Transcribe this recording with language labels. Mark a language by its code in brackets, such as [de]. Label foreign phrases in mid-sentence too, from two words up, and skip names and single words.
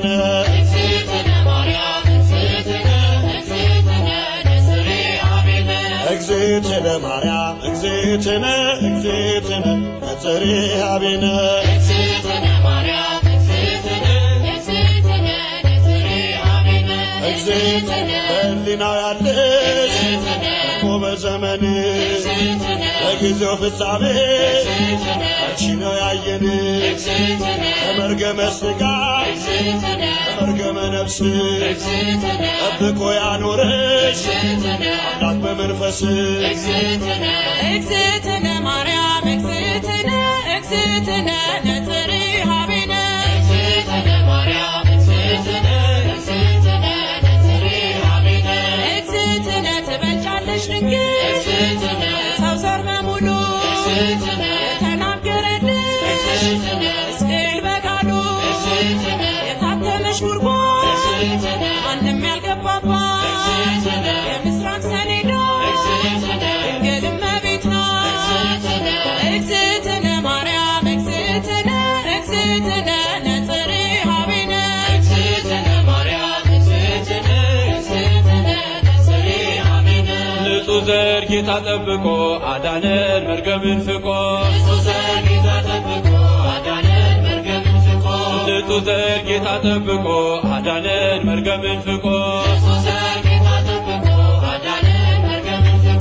[gez] እግዝእትነ ማርያም እግዝእትነ ነጽሬሃ ቤነ እግዝእትነ ማርያም እግዝእትነ ነጽሬሃ ቤነ እግዝእትነ ማርያም እግዝእትነ ነጽሬሃ ቤነ [am] እግዝእትነ በሕሊናው ያለሽ እኮ በዘመንሽ በጊዜው ፍጻሜ አንቺ ነው ያየን ከመርገመ ሥጋ ከመርገመ ነፍስ ጠብቆ ያኖረሽ አምላክ በመንፈስ [gez] እግዝእትነ ማርያም እግዝእትነ ነጽሬሃ ቤነ እግዝእትነ ማርያም እግዝእትነ ነጽሬሃ ቤነ እግዝእትነ [am] ትበልጫለሽ ድንግል ሰው ዘር በሙሉ የተናገረልሽ ምስቅል በቃሉ የታተመሽ ጉድጓድ ማንም ያልገባባት የምስራቅ ሰሌዳ ድንግል እመቤት ናት። [gez] እግዝእትነ ማርያም እግዝእትነ ነጽሬሃ ቤነ እግዝእትነ ማርያም እግዝእትነ ነጽሬሃ ቤነ [am] ንጹሕ ዘር ጌታ ጠብቆ አዳነን መርገምን ፍቆ ንጹሕ ዘር ጌታ ጠብቆ አዳነን መርገምን ፍቆ ንጹሕ ዘር ጌታ ጠብቆ አዳነን መርገምን ፍቆ ንጹሕ ዘር ጌታ ጠብቆ አዳነን መርገምን ፍቆ